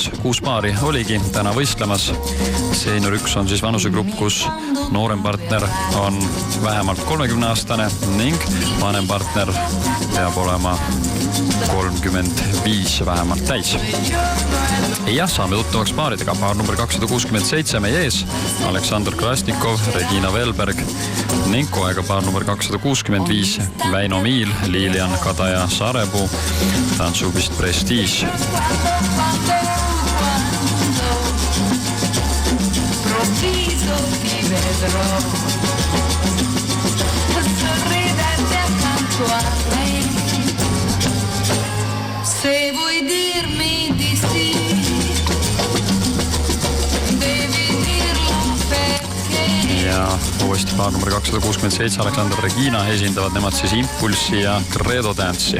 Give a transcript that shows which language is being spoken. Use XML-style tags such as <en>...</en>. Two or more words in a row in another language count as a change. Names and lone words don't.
<et>6 paari oligi täna võistlemas. Senior 1 on siis vanusegrupp, kus noorem partner on vähemalt 30-aastane ning vanem partner peab olema 35 vähemalt täis. Ja saame tuttavaks paaridega. Paar number 267 meie ees, Aleksandr Krasnikov, Regina Velberg ning koega paar number 265, Väino Miil, Lilian Kadaja Sarepuu, tantsupist Prestige.</et> <it>Se vuoi dirmi di sì, devi dirlo perché.</it> <et>Ja uuesti paar number 267, Aleksandr Regina, esindavad nemad siis Impulsi ja Credo Dance'i.</et>